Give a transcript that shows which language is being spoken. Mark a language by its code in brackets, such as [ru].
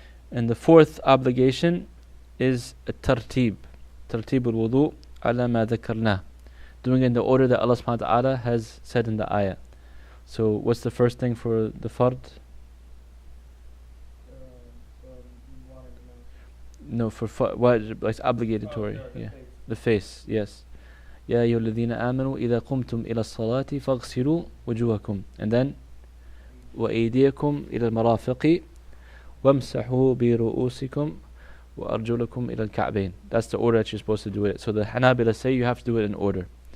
[en] And the fourth obligation is [ar] tartib al-wudu ala ma dhakarna, [en] doing it in the order that Allah subhanahu wa ta'ala has said in the ayah. So what's the first thing for the fard? No, for wajib, like obligatory. Yeah, the face. Yes. [ar] يا أيها الذين آمنوا إذا قمتم إلى الصلاة فاغسلوا وجوهكم. [en] And then [ar] وأيديكم إلى المرافق وامسحوا برؤوسكم وأرجلكم إلى الكعبين. [en] That's the order that you're supposed to do it. So the Hanabila say you have to do it in order.